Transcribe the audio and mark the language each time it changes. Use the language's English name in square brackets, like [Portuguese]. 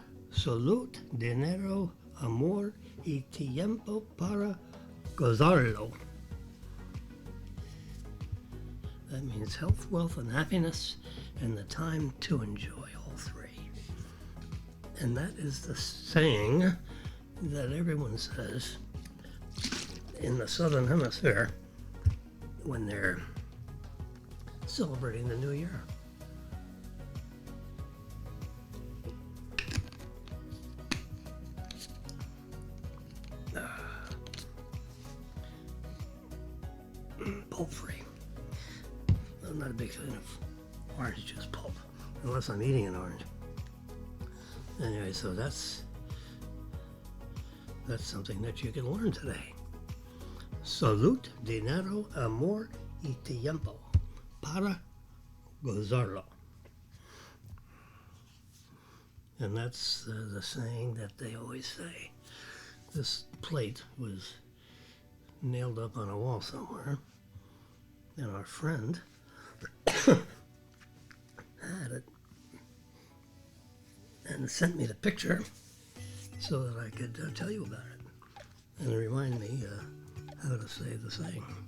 [Spanish] Salud, dinero, amor y tiempo para gozarlo. [English] That means health, wealth, and happiness, and the time to enjoy all 3. And that is the saying that everyone says in the Southern Hemisphere when they're celebrating the New Year. Pulp free. I'm not a big fan of orange juice pulp. unless I'm eating an orange. Anyway, so that's something that you can learn today. [Spanish] Salud, dinero, amor y tiempo para gozarlo. [English] And that's the saying that they always say. This plate was nailed up on a wall somewhere, and our friend had it and sent me the picture so that I could tell you about it and remind me how to say the saying.